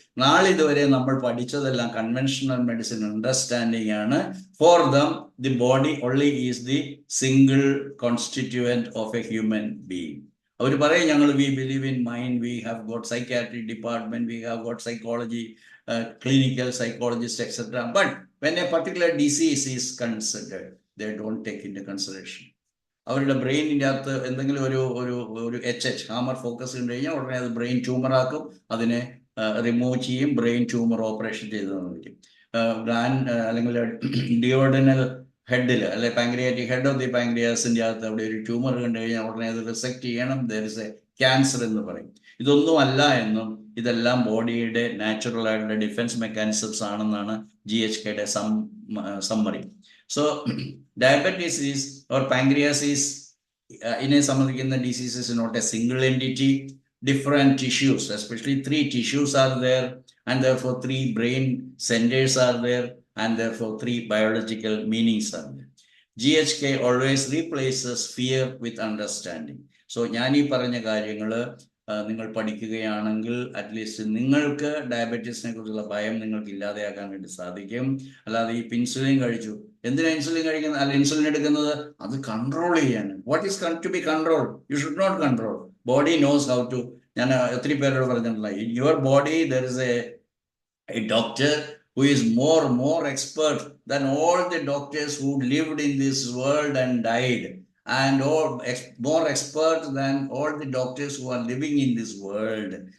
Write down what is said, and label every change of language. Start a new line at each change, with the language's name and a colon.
Malayalam: നാളെ ഇതുവരെ നമ്മൾ പഠിച്ചതെല്ലാം കൺവെൻഷണൽ മെഡിസിൻ അണ്ടർസ്റ്റാൻഡിങ് ആണ്.
English: For them the body only is the single constituent of a human being.
Malayalam: അവർ പറയും, ഞങ്ങൾ
English: We believe in mind, we have got psychiatric department, we have got psychology, clinical psychologist, etc. But when a particular disease is considered, they don't take into consideration.
Malayalam: അവരുടെ ബ്രെയിനിൻ്റെ അകത്ത് എന്തെങ്കിലും ഒരു HH hammer focus ഉണ്ട് കഴിഞ്ഞാൽ ഉടനെ അത് brain tumour ആക്കും, അതിനെ റിമൂവ് ചെയ്യും, ബ്രെയിൻ ട്യൂമർ ഓപ്പറേഷൻ ചെയ്ത് തന്നിരിക്കും. അല്ലെങ്കിൽ ഡിയോഡനൽ ഹെഡിൽ, അല്ലെ പാങ്ക്രിയാറ്റിക് ഹെഡ് ഓഫ് ദി പാങ്ക്രിയാസിൻ്റെ അകത്ത് അവിടെ ഒരു ട്യൂമർ കണ്ടു കഴിഞ്ഞാൽ ഉടനെ അത് റിസെക്ട് ചെയ്യണം,
English: there is a cancer
Malayalam: എന്ന് പറയും. ഇതൊന്നും അല്ല എന്നും ഇതെല്ലാം ബോഡിയുടെ നാച്ചുറൽ ആയിട്ടുള്ള ഡിഫൻസ് മെക്കാനിസംസ് ആണെന്നാണ് GHKയുടെ summary.
English: so diabetes is or pancreatitis
Malayalam: ഇതിനെ സംബന്ധിക്കുന്ന
English: Disease is not a single entity. Different tissues, especially 3 tissues are there, and therefore 3 brain centers are there, and therefore 3 biological meanings are there. GHK always replaces fear with understanding.
Malayalam: So ഞാൻ ഈ പറഞ്ഞ കാര്യങ്ങൾ നിങ്ങൾ പഠിക്കുകയാണെങ്കിൽ at least നിങ്ങൾക്ക് ഡയബറ്റീസിനെ കുറിച്ചുള്ള ഭയം നിങ്ങൾക്ക് ഇല്ലാതെയാക്കാൻ വേണ്ടി സാധിക്കും. അല്ലാതെ ഈ ഇൻസുലിൻ കഴിച്ചു, എന്തിനാ ഇൻസുലിൻ കഴിക്കുന്നത്, അല്ല ഇൻസുലിൻ എടുക്കുന്നത് അത് കൺട്രോൾ ചെയ്യാൻ.
English: What is to be control? You should not control. Body knows how to.
Malayalam: ഞാൻ ഒത്തിരി പേരോട് പറഞ്ഞിട്ടുള്ള,
English: In your body there is a doctor who is more expert than all the doctors who lived in this world and died, and more expert than all the doctors who are living in this world.